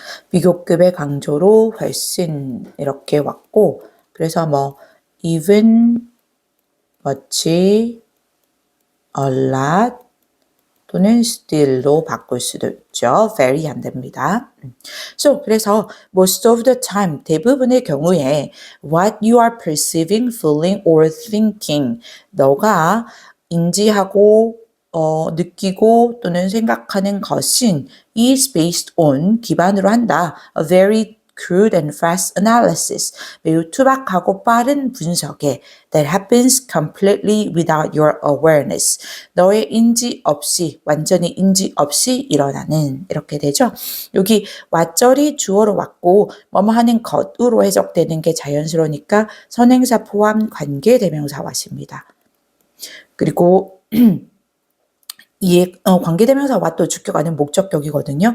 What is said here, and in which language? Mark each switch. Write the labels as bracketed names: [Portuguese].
[Korean] 비교급의 강조로 훨씬 이렇게 왔고 그래서 뭐 even, much, a lot 또는 still로 바꿀 수도 있죠. very 안 됩니다. [English] So [Korean] 그래서 [English] most of the time [Korean] 대부분의 경우에 [English] what you are perceiving, feeling or thinking [Korean] 너가 인지하고 느끼고 또는 생각하는 것은 [English] is based on [Korean] 기반으로 한다. [English] A very crude and fast analysis. [Korean] 매우 투박하고 빠른 분석에 [English] that happens completely without your awareness. [Korean] 너의 인지 없이 완전히 인지 없이 일어나는 이렇게 되죠. 여기 왓절이 주어로 왔고 뭐뭐 하는 것으로 해석되는 게 자연스러우니까 선행사 포함 관계대명사 왔습니다. 그리고 관계대명사 what 주격하는 목적격이거든요.